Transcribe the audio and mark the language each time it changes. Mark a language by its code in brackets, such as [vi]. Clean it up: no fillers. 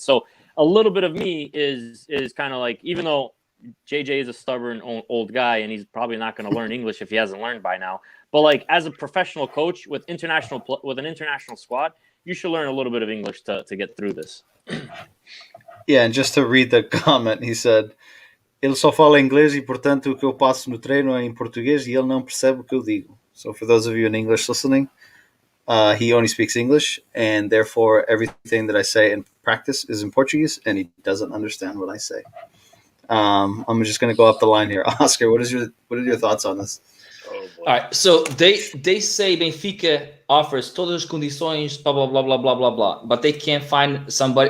[en] So a little bit of me is kind of like, even though JJ is a stubborn old guy and he's probably not going to learn English if he hasn't learned by now. But like as a professional coach with an international squad, you should learn a little bit of English to get through this. Yeah, and just to read the comment, he said, [pt] ele só fala inglês e, portanto, o que eu passo no treino é em português e ele não percebe o que eu digo. [en] So for those of you in English listening, he only speaks English, and therefore everything that I say in practice is in Portuguese, and he doesn't understand what I say. I'm just going to go up the line here. Oscar, what are your thoughts on this? Oh, all right, so they say Benfica offers [pt] todas as condições, [en] blah blah blah blah blah blah blah, but they can't find somebody.